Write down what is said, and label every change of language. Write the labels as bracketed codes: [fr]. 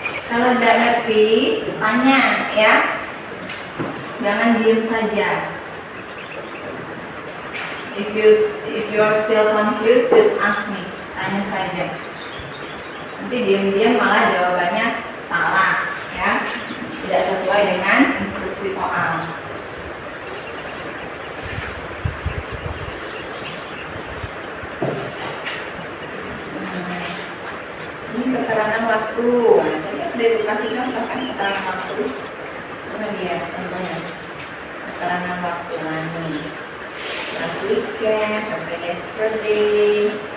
[id] Kalau tidak ngerti, tanya ya. Jangan diam saja. [en] If you are still confused, just ask me. [id] Tanya saja. Nanti diam-diam malah jawabannya salah, ya. Tidak sesuai dengan instruksi soal. Ini keterangan waktu. Tadi sudah dikasih contoh kan keterangan waktu. Mana dia contohnya? Keterangan waktu ini. [en] Last weekend, sampai yesterday.